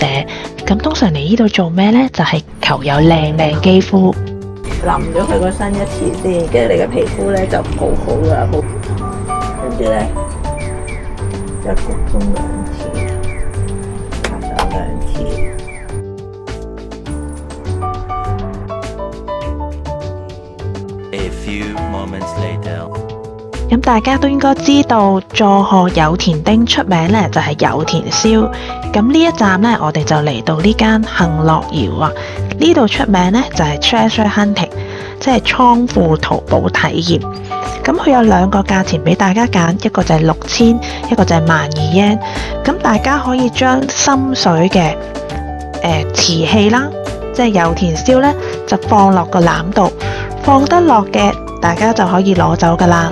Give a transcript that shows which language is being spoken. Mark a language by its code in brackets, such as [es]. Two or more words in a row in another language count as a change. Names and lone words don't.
[yue] 咁通常嚟呢度做咩呢？就係求有靚肌膚。淋咗佢個身一次先，跟住你嘅皮膚呢就好好啦，跟住呢，就焗風2次，拍手2次。 [en] A few moments later. [yue] 咁大家都應該知道，佐賀有田町出名呢就係有田燒。咁呢一站呢，我哋就嚟到呢間幸樂窯啊。呢度出名呢就係 [en] treasure hunting， [yue] 即係倉庫淘寶體驗。咁佢有2個價錢俾大家揀，一個就係6000，一個就係12,000 yen。咁大家可以將心水嘅瓷器啦，即係有田燒呢，就放落個籃度，放得落嘅大家就可以攞走噶啦。